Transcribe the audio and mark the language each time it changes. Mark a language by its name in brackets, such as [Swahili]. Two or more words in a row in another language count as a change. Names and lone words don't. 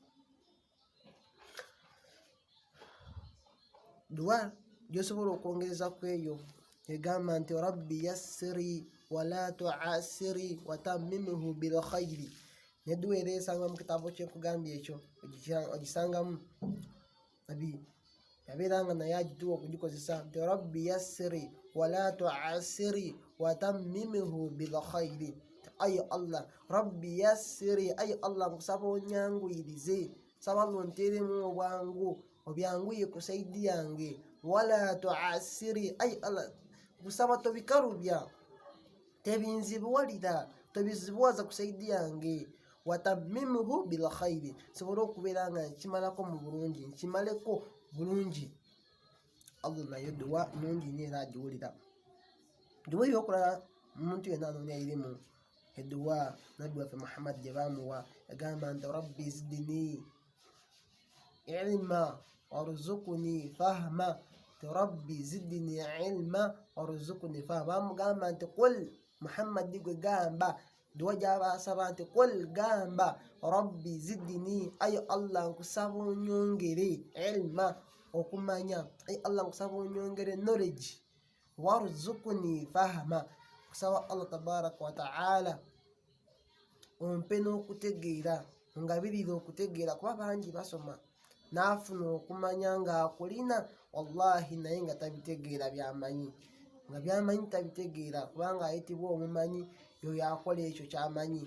[Ganda] Dua gyosobola okwongereza ku eyo egamba nti [Arabic] رب يسر ولا تعسر وتمم بالخير. [Ganda] Ne dua era esanga mu kitabo kyekugambye ekyo ogisangamu nabi yabeera nga naye agituwa okugikozesa nti [Arabic] رب يسر ولا تعسر وتمم بالخير. [Ganda] Ay Allah, [Arabic] رب يسر, [Ganda] ay Allah nkusaba onyanguyirize, saba Allah onteremu obwangu, obyanguye ku saidi yange. [Arabic] ولا تعسر, [Ganda] ay Allah nkusaba tobikarubya, tebinzibuwalira, tobizibuwaza ku saidi yange. [Arabic] وتمم بالخير, [Ganda] sobola okubeera nga nkimalako mu bulungi, nkimaleko bulungi. Allah nayo dua nungi nnyo era agiwulira. Dua eyokulala omuntu yenna anoonya irimu edua nabbi waffe Muhammad gye baamuwa, yagamba nti [Arabic] رب زدني علما وارزقني فهما. رب زدني علما وارزقني فهما. [Ganda] Bamugamba nti [Arabic] قل محمد [Ganda] gwe gamba, dua gyabasaba nti qul gamba [Arabic] رب زدني, [Ganda] ay Allah nkusaba onyongere ilma, okumanya. Ay Allah nkusaba onyongere knowledge. [Arabic] وارزقني فهما, [Ganda] kusaba Allah [Arabic] تبارك وتعالى [Ganda] ompe n'okutegeera, ngabirira okutegeera, kuba bangi basoma n'afuna okumanya ng'akulina wallahi naye nga tabitegeera byamanyi, nga byamanyi tabitegeera, kubanga ayitibwa omumanyi yoyo akola ekyo kyamanyi.